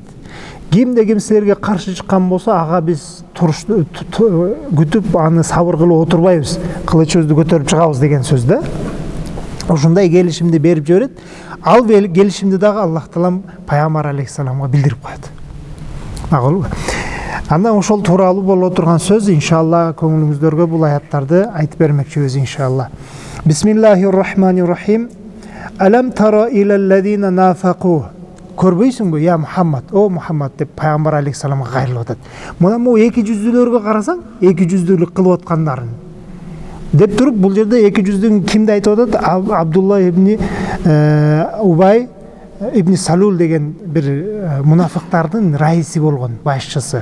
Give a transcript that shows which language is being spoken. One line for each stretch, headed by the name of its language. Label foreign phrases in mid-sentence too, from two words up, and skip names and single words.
Kyrgyz: Кимде ким силерге каршы чыккан болсо, ага биз күтүп аны сабыр кылып отурбайбыз, кылычыбызды көтөрүп чыгабыз деген сөз да. Ошондой келишимди берип жиберет. Ал келишимди дагы Аллах Таалам пайгамбар алейхиссаламга билдирип коет. Макулбу? Андан ошол тууралуу боло турган сөз иншалла көңүлүңүздөргө бул аяттарды айтып бермекчибиз иншалла.
Arabic: بسم الله الرحمن الرحيم. ألم تر إلى الذين نافقوا.
Kyrgyz: Көрбөйсүңбү, я Мухаммад, о Мухаммад деп пайгамбар алейхиссаламга кайрылып атат. Мына могу 200-дүлөргө карасаң, 200-дүлүк кылып аткандарын деп туруп, бул жерде 200-дүн кимди айтып атат? Абдулла ибн Убай ибн Салул деген бир мунафыктардын раиси болгон, башчысы.